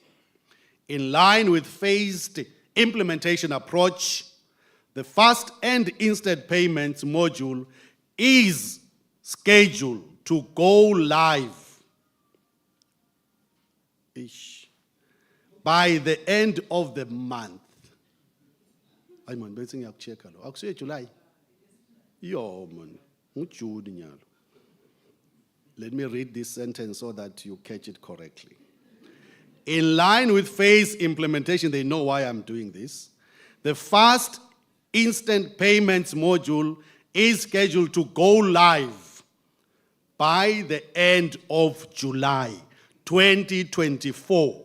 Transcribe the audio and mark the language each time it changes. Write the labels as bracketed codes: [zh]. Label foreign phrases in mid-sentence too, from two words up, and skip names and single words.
[en] In line with phased implementation approach, the fast and instant payments module is scheduled to go live by the end of the month. Ay man, [ss] bese ngiyakuchecka lo. Akusuye July. [en] Yo man, [ss] nguJune nyalo. [en] Let me read this sentence so that you catch it correctly. In line with phase implementation, they know why I'm doing this. The fast instant payments module is scheduled to go live by the end of July 2024.